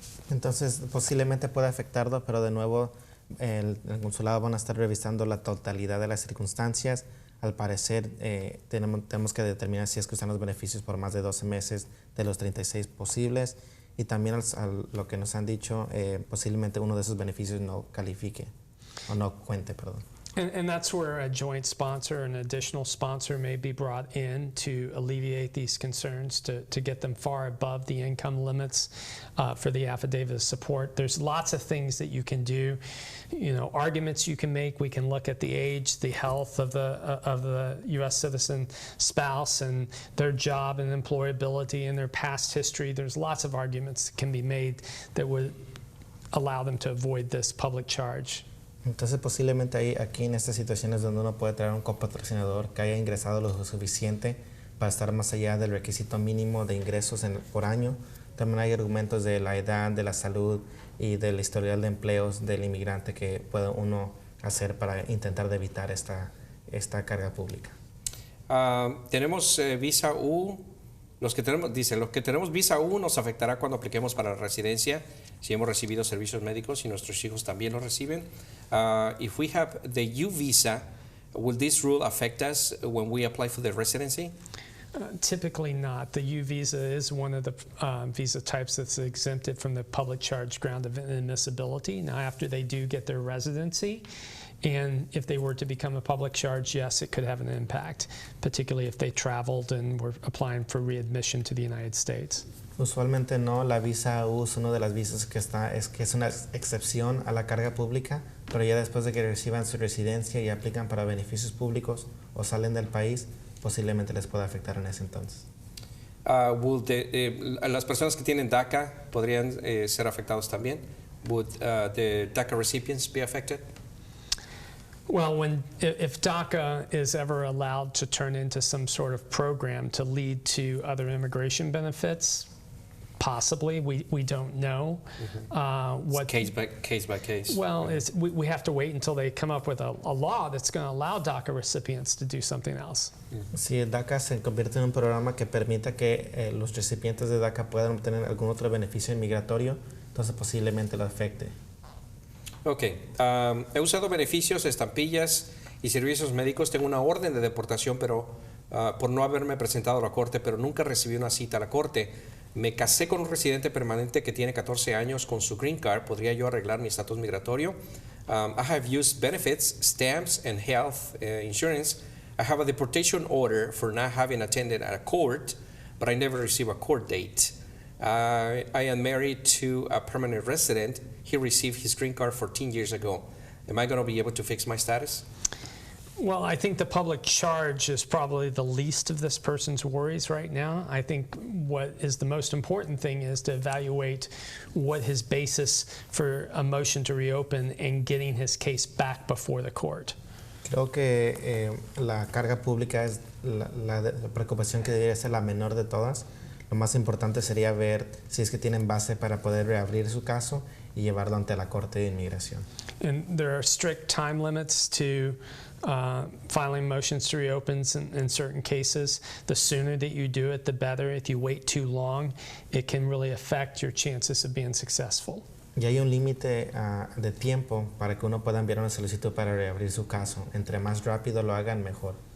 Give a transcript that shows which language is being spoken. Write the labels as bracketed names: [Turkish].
[Spanish] Entonces, posiblemente pueda afectarlo, pero de nuevo, el consulado van a estar revisando la totalidad de las circunstancias. Al parecer, tenemos que determinar si es que usan los beneficios por más de 12 meses de los 36 posibles. Y también lo que nos han dicho, posiblemente uno de esos beneficios no califique o no cuente, perdón. [English] And that's where a joint sponsor, an additional sponsor may be brought in to alleviate these concerns, to get them far above the income limits for the affidavit of support. There's lots of things that you can do, arguments you can make. We can look at the age, the health of the U.S. citizen spouse and their job and employability and their past history. There's lots of arguments that can be made that would allow them to avoid this public charge. [Spanish] Entonces posiblemente aquí en estas situaciones donde uno puede traer un copatrocinador que haya ingresado lo suficiente para estar más allá del requisito mínimo de ingresos por año. También hay argumentos de la edad, de la salud y del historial de empleos del inmigrante que puede uno hacer para intentar de evitar esta carga pública. Tenemos visa U. Los que tenemos visa U nos afectará cuando apliquemos para la residencia, si hemos recibido servicios médicos y nuestros hijos también los reciben. [English] If we have the U visa, will this rule affect us when we apply for the residency? Typically not. The U visa is one of the visa types that's exempted from the public charge ground of inadmissibility. Now, after they do get their residency, and if they were to become a public charge, yes, it could have an impact, particularly if they traveled and were applying for readmission to the United States. [Spanish] Usualmente no, la visa U es una de las visas que es una excepción a la carga pública, pero ya después de que reciban su residencia y aplican para beneficios públicos o salen del país, posiblemente les pueda afectar en ese entonces. Las personas que tienen DACA podrían ser afectados también. [English] Would the DACA recipients be affected? Well, if DACA is ever allowed to turn into some sort of program to lead to other immigration benefits, possibly, we don't know. What case by case. Well, we have to wait until they come up with a law that's going to allow DACA recipients to do something else. [Spanish] Si el DACA se convierte en un programa que permita que los recipientes de DACA puedan obtener algún otro beneficio inmigratorio, entonces posiblemente lo afecte. Ok, he usado beneficios, estampillas y servicios médicos. Tengo una orden de deportación, pero por no haberme presentado a la corte, pero nunca recibí una cita a la corte. Me casé con un residente permanente que tiene 14 años con su green card. ¿Podría yo arreglar mi estatus migratorio? [English] I have used benefits, stamps, and health insurance. I have a deportation order for not having attended a court, but I never received a court date. I am married to a permanent resident. He received his green card 14 years ago. Am I going to be able to fix my status? Well, I think the public charge is probably the least of this person's worries right now. I think what is the most important thing is to evaluate what his basis for a motion to reopen and getting his case back before the court. [Spanish] Creo que la carga pública es la preocupación que debería ser la menor de todas. Lo más importante sería ver si es que tienen base para poder reabrir su caso y llevarlo ante la Corte de Inmigración. [English] And there are strict time limits to filing motions to reopen in certain cases. The sooner that you do it, the better. If you wait too long, it can really affect your chances of being successful. [Spanish] Y hay un límite de tiempo para que uno pueda enviar una solicitud para reabrir su caso. Entre más rápido lo hagan, mejor.